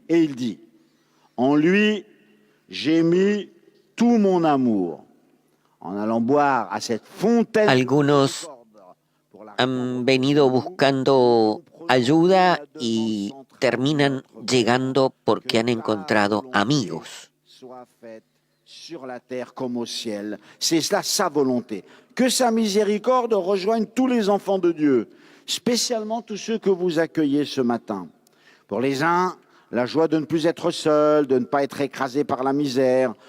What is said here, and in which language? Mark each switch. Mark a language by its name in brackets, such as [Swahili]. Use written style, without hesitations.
[French] Et il dit, en lui, j'ai mis tout mon amour. En allant boire à cette fontaine. [Spanish] Algunos han venido buscando ayuda y terminan llegando porque han encontrado amigos. [French] Sur la terre comme au ciel. C'est là sa volonté. Que sa miséricorde rejoigne tous les enfants de Dieu, spécialement tous ceux que vous accueillez ce matin. Pour les uns, la joie de ne plus être seul, de ne pas être écrasé par la misère.